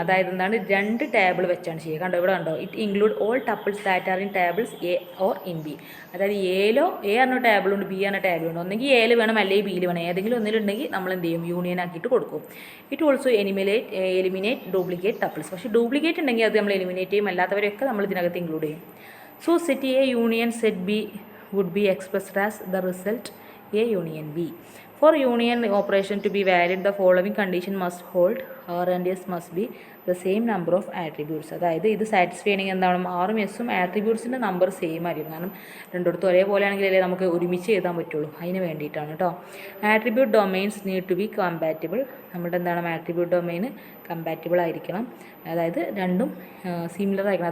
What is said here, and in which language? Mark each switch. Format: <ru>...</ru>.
<ml>അതായത് എന്താണ് 2 ടേബിൾ വെച്ചാണ് ചെയ്യുക. കണ്ടോ ഇവിടെ കണ്ടോ,</ml> <en>It include all tuples that are in tables A or in B.</en> <ml>അതായത് എ പറഞ്ഞ ടേബിളുണ്ട്, ബി പറഞ്ഞ ടേബിളുണ്ട്. ഒന്നെങ്കിൽ എയിൽ വേണം അല്ലെങ്കിൽ ബിയിൽ വേണം, ഏതെങ്കിലും ഒന്നിലുണ്ടെങ്കിൽ നമ്മൾ എന്ത് ചെയ്യും യൂണിയൻ ആക്കിയിട്ട് കൊടുക്കും.</ml> <en>It also eliminate duplicate tuples.</en> <ml>പക്ഷേ ഡ്യൂപ്ലിക്കേറ്റ് ഉണ്ടെങ്കിൽ അത് നമ്മൾ എലിമിനേറ്റ് ചെയ്യും, അല്ലാത്തവരെയൊക്കെ നമ്മൾ ഇതിനകത്ത് ഇൻക്ലൂഡ് ചെയ്യും. So set A union set B</ml> <en>would be expressed as the result A union B. For union operation to be valid, the following condition must hold. R and S must be the same number of attributes.</en> <ml>അതായത് ഇത് satisfy ചെയ്യണമെങ്കിൽ എന്താണ് ആറും എസും ആട്രിബ്യൂട്ട്സിൻ്റെ number same ആയിരിക്കും. കാരണം രണ്ടിടത്തും ഒരേപോലെ ആണെങ്കിലല്ലേ നമുക്ക് ഒരുമിച്ച് എഴുതാൻ പറ്റുള്ളൂ, അതിന് വേണ്ടിയിട്ടാണ് കേട്ടോ.</ml> <en>Attribute domains need to be compatible.</en> <ml>നമ്മുടെ എന്താണ് ആട്രിബ്യൂട്ട് ഡൊമൈൻ കമ്പാറ്റബിൾ ആയിരിക്കണം, അതായത് രണ്ടും സിമിലർ ആയിരിക്കണം.</ml>